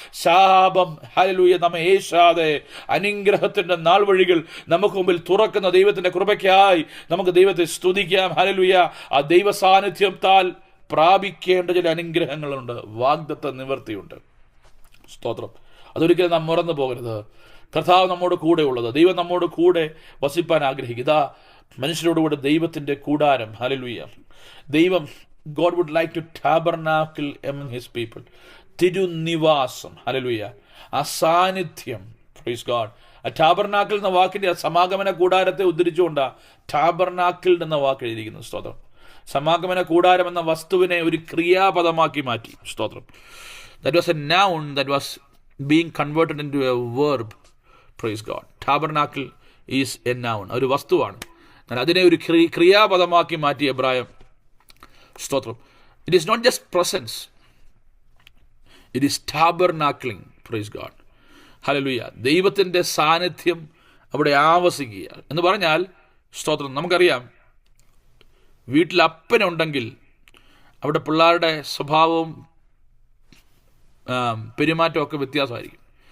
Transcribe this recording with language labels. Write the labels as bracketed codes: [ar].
[ml] ശാപം, ഹല്ലേലൂയ, നമ്മെ ഏശാതെ അനുഗ്രഹത്തിൻ്റെ നാൾ വഴികൾ നമുക്ക് മുമ്പിൽ തുറക്കുന്ന ദൈവത്തിൻ്റെ കൃപയ്ക്കായി നമുക്ക് ദൈവത്തെ സ്തുതിക്കാം. ഹല്ലേലൂയ. ആ ദൈവ സാന്നിധ്യത്താൽ പ്രാപിക്കേണ്ട ചില അനുഗ്രഹങ്ങളുണ്ട്, വാഗ്ദത്ത നിവൃത്തിയുണ്ട്. സ്തോത്രം. അതൊരിക്കലും നാം മറന്നു പോകരുത്. കർത്താവ് നമ്മോട് കൂടെ ഉള്ളത്, ദൈവം നമ്മോട് കൂടെ വസിപ്പാൻ ആഗ്രഹിക്കുക. ഇതാ മനുഷ്യരോടുകൂടെ ദൈവത്തിൻ്റെ കൂടാരം. ഹല്ലേലൂയ. [en] ദൈവം, God would like to tabernacle among his people. [ml] തിരുനിവാസം. Hallelujah. ആ സാന്നിധ്യം. [en] Praise God. [ml] ആ ടാബർനാക്കിൾ എന്ന വാക്കിൻ്റെ സമാഗമന കൂടാരത്തെ ഉദ്ധരിച്ചുകൊണ്ടാണ് ടാബർനാക്കിൾ എന്ന വാക്ക് എഴുതിയിരിക്കുന്നത്. സ്തോത്രം. സമാഗമന കൂടാരം എന്ന വസ്തുവിനെ ഒരു ക്രിയാപദമാക്കി മാറ്റി. സ്തോത്രം. [en] That was a noun that was being converted into a verb. Praise God. Tabernacle is a noun. [ml] ഒരു വസ്തുവാണ്. എന്നാൽ അതിനെ ഒരു ക്രിയാപദമാക്കി മാറ്റി എബ്രായം. [en] സ്തോത്രം. It is not just presence. It is tabernacling. Praise God. Hallelujah. [ml] ദൈവത്തിൻ്റെ സാന്നിധ്യം അവിടെ ആവസിക്കുക എന്ന് പറഞ്ഞാൽ, സ്തോത്രം, നമുക്കറിയാം വീട്ടിൽ അപ്പനുണ്ടെങ്കിൽ അവിടെ പിള്ളേരുടെ സ്വഭാവവും പെരുമാറ്റമൊക്കെ വ്യത്യാസമായിരിക്കും.